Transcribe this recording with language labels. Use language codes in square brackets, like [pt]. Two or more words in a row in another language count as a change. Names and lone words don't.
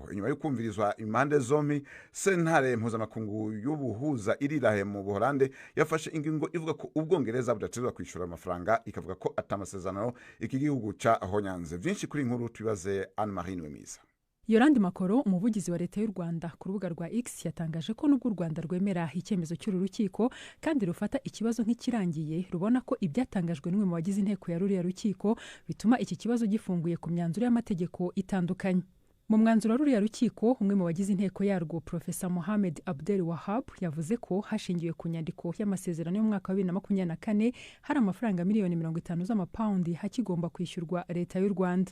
[rn] Inyuma yo kumvirizwa impande zombi, sentare mpuzamakungu y'ubuhuza irirahe mu Buholande yafashe ingingo ivuga ko ubwongereza budategerezwa kwishyura amafaranga, ikavuga ko atamasezerano iki gihugu ca ahonyanze. Vyinshi kuri inkuru tubibaze Anne Marie Nwemiza. [rw] Yorandi Makoro, umuvugizi wa leta y'u Rwanda, ku rubuga rwa X yatangaje ko nubwo u Rwanda rwemera icyemezo cy'uru rukiko kandi rufata ikibazo nk'ikirangiye, rubona ko ibyatangajwe n'umwe mu bagize inteko ya ruriya rukiko bituma iki kibazo gifunguye ku myanzuro y'amategeko itandukanye. Mu mwanzuro wa ruriya rukiko, umwe mu bagize inteko yarwo Profesa Mohamed Abdel Wahab yavuze ko hashingiwe ku nyandiko y'amasezerano y'umwaka wa 2024 hari amafaranga miliyoni 50 z'amapaundi hakigomba kwishyurwa leta y'u Rwanda.